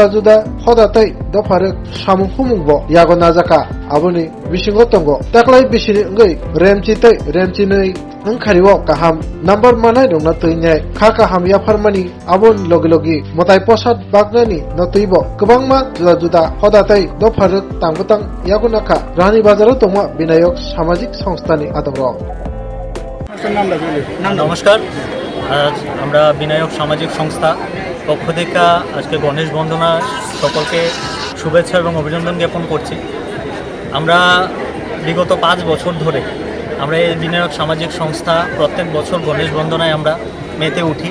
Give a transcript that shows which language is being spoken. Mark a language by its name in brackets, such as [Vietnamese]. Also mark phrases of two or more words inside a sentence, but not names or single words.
[Kok Borok] Juda Hoda Tai Dofarek Samuhumungbo Yago Najaka Aboni Bishingotongo Taklai Bishini Ngai Remchi Tai Remchi Nei Angkariwo Kaham Number Manai Dongna Tuinyai Khaka Ham Yafarmani Abon Logi Logi Motai Posat Bagnani Notuibo Kebangma Juda Juda Hoda Tai Dofarek Tangbutang Yagunaka Rani Bazaro Tongma Binayok Samajik Sanstani Adamro [Bangla] নমস্কার আজ আমরা বিনায়ক সামাজিক সংস্থা পক্ষ থেকে আজকে গণেশ বন্দনা সকলকে শুভেচ্ছা এবং অভিনন্দন জ্ঞাপন করছি। আমরা বিগত 5 বছর ধরে আমরা এই বিনায়ক সামাজিক সংস্থা প্রত্যেক বছর গণেশ বন্দনায় আমরা মেতে উঠি।